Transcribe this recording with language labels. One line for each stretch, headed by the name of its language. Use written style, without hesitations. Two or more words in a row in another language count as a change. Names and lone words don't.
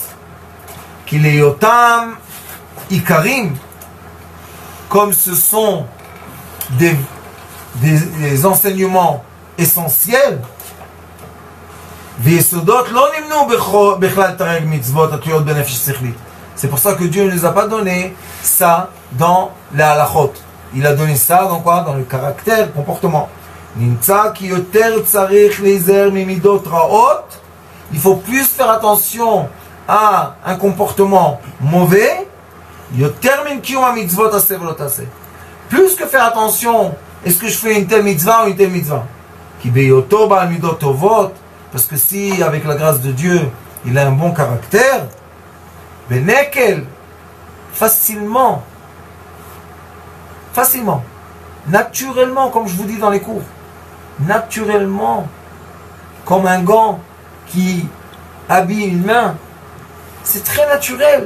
French: Qu'il est
Hebrew: יותם עיקרים,
French: comme ce sont des enseignements essentiels. C'est pour ça que Dieu ne nous a pas donné ça dans la halachot. Il a donné ça dans quoi? Dans le caractère, le comportement.
Hebrew: נמצא כי יותר צריך להיזהר ממידות רעות.
French: Il faut plus faire attention à un comportement mauvais.
Hebrew: יותר מן קיום המצוות עשה ולא תעשה.
French: Plus que faire attention, est-ce que je fais une telle mitzvah ou une telle mitzvah?
Hebrew: כי בהיותו בעל מידות טובות,
French: parce que si avec la grâce de Dieu, il a un bon caractère, בנקל, facilement, naturellement, comme je vous dis dans les cours, naturellement, comme un gant qui habille une main, c'est très naturel.